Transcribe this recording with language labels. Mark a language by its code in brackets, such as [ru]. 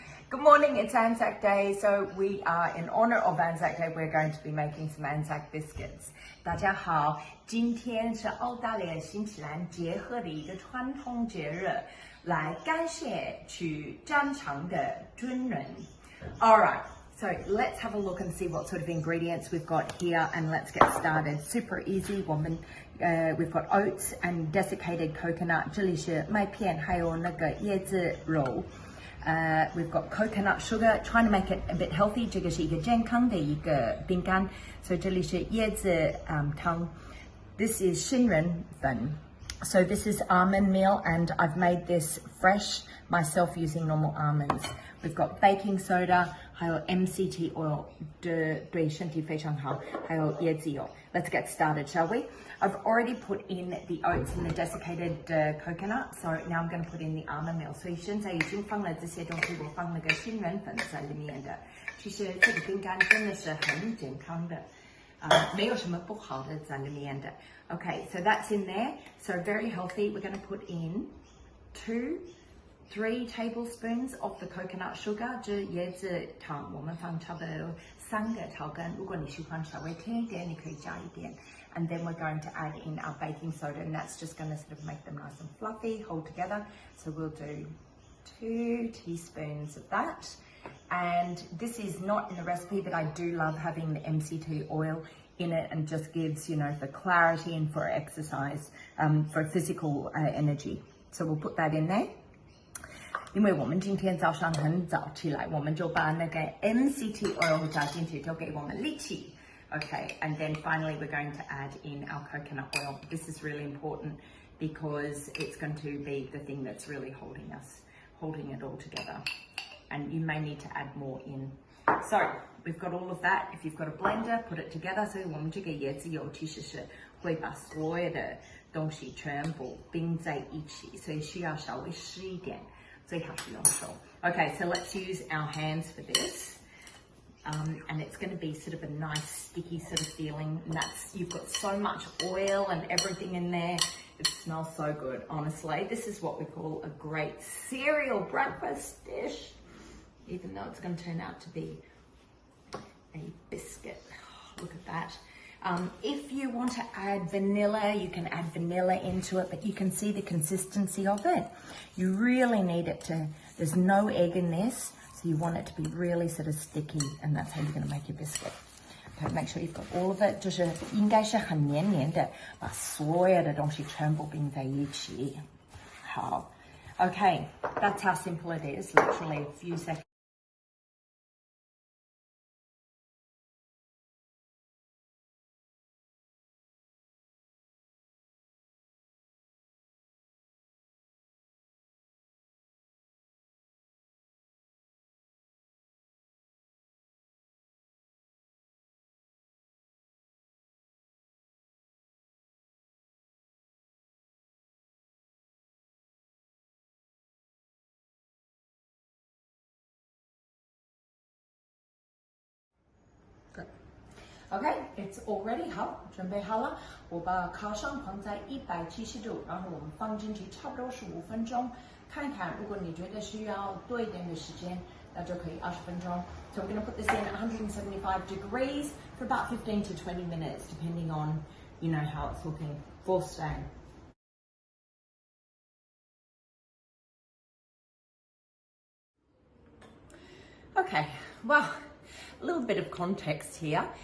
[en] Good morning, it's Anzac Day. So we are, in honor of Anzac Day, we're going to be making some Anzac Biscuits. [zh] 大家好，今天是澳大利亚新西兰结合的一个传统节日，来感谢去战场的军人。 [en] Alright, so let's have a look and see what sort of ingredients we've got here and let's get started. Super easy, we've got oats and desiccated coconut, 这里是麦片，还有那个椰子肉。 We've got coconut sugar, trying to make it a bit healthy. [zh] 这个是一个健康的一个饼干，所以这里是椰子汤。 [en] This is 杏仁粉. So this is almond meal, and I've made this fresh myself using normal almonds. [zh] We've got baking soda, 还有 MCT oil, 对身体非常好，还有椰子油。 [en] Let's get started, shall we? I've already put in the oats and the desiccated coconut, so now I'm going to put in the almond meal. [zh] 所以现在已经放了这些东西，我放了个杏仁粉在里面的。其实这个饼干真的是很健康的，没有什么不好的在里面的。 [en] Okay, so that's in there. So very healthy. We're going to put in 3 tablespoons of the coconut sugar. [zh] 这椰子糖我们放差不多3个调羹，如果你喜欢稍微甜一点，你可以加一点。 [en] And then we're going to add in our baking soda, and that's just going to sort of make them nice and fluffy, hold together. So we'll do 2 teaspoons of that. And this is not in the recipe, but I do love having the MCT oil in it, and just gives, you know, for clarity and for exercise, for physical energy. So we'll put that in there. [zh] 因为我们今天早上很早起来，我们就把那个 MCT oil 加进去，就给我们力气。 [en] Okay, and then finally we're going to add in our coconut oil. This is really important because it's going to be the thing that's really holding it all together. And you may need to add more in. So we've got all of that. If you've got a blender, put it together. [zh] So 我们这个椰子油其实是会把所有的东西全部冰在一起，所以需要稍微湿一点，最好是用手。 [en] Okay, so let's use our hands for this. And it's going to be sort of a nice sticky sort of feeling, and that's, you've got so much oil and everything in there. It smells so good, honestly. This is what we call a great cereal breakfast dish, even though it's going to turn out to be a biscuit. Look at that. If you want to add vanilla, you can add vanilla into it, but you can see the consistency of it. You really need it to, there's no egg in this, so you want it to be really sort of sticky, and that's how you're going to make your biscuit. Okay, make sure you've got all of it. [zh] 就是应该是很黏黏的，把所有的东西全部冰在一起。 [en] 好 Okay, that's how simple it is, literally a few seconds. Okay, it's already hot. [zh] 准备好了，我把烤箱放在170度，然后我们放进去差不多15分钟，看看如果你觉得需要多一点的时间，那就可以20分钟。 [en] So we're going to put this in at 175 degrees for about 15 to 20 minutes, depending on, you know, how it's looking. For staying. Okay, well, a little bit of context here.